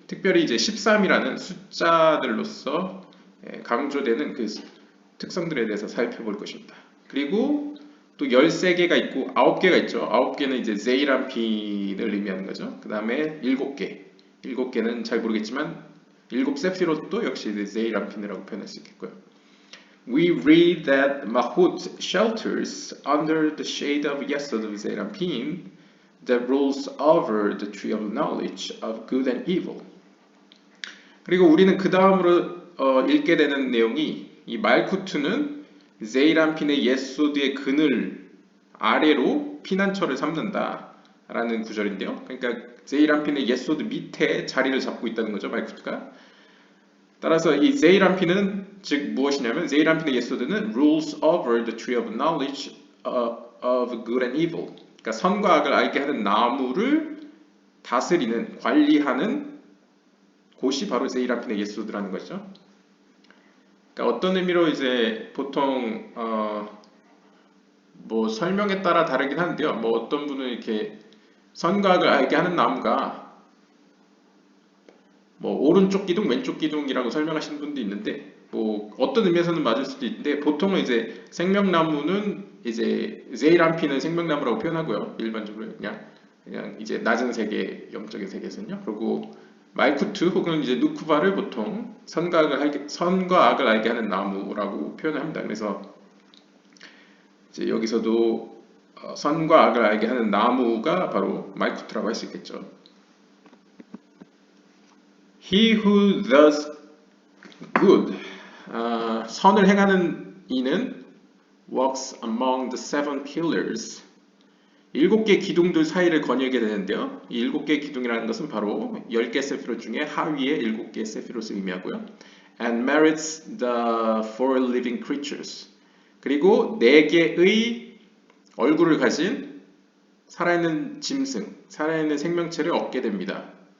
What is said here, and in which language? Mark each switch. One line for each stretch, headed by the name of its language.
Korean: 특별히 이제 13이라는 숫자들로서 강조되는 그 특성들에 대해서 살펴볼 것입니다. 그리고 또 13개가 있고 9개가 있죠. 9개는 이제 제이란핀을 의미하는 거죠. 그 다음에 7개. 7개는 잘 모르겠지만 7 세피롯도 역시 제이란핀이라고 표현할 수 있겠고요.
English: We read that Mahut shelters under the shade of Yesod of Zeranpin that rules over the tree of knowledge of good and evil.
Korean: 그리고 우리는 그 다음으로 읽게 되는 내용이 이 말쿠트는 제이란핀의 예소드의 그늘 아래로 피난처를 삼는다 라는 구절인데요. 그러니까 제이란핀의 예소드 밑에 자리를 잡고 있다는 거죠, 말쿠트가. 따라서 이 제이란핀은 즉 무엇이냐면 제이란핀의 예소드는
English: rules over the tree of knowledge of good and evil.
Korean: 그러니까 선과 악을 알게 하는 나무를 다스리는, 관리하는 곳이 바로 제이란핀의 예소드라는 거죠. 그러니까 어떤 의미로 이제 보통 뭐 설명에 따라 다르긴 한데요. 뭐 어떤 분은 이렇게 선과 악을 알게 하는 나무가 뭐 오른쪽 기둥, 왼쪽 기둥이라고 설명하시는 분도 있는데 뭐 어떤 의미에서는 맞을 수도 있는데 보통은 이제 생명나무는 이제 제이란핀은 생명나무라고 표현하고요. 일반적으로 그냥 이제 낮은 세계, 영적인 세계에서는요. 그리고 말쿠트 혹은 이제 누쿠바를 보통 선과 악을 알게 하는 나무라고 표현을 합니다. 그래서 이제 여기서도 선과 악을 알게 하는 나무가 바로 말쿠트라고 할 수 있겠죠.
English: He who does good,
Korean: 선을 행하는 이는
English: walks among the seven pillars.
Korean: 7개 기둥들 사이를 거닐게 되는데요. 이 7개 기둥이라는 것은 바로 10개 세피롯 중에 하위의 7개 세피롯을 의미하고요.
English: And merits the four living creatures.
Korean: 그리고 4개의 얼굴을 가진 살아있는 짐승, 살아있는 생명체를 얻게 됩니다.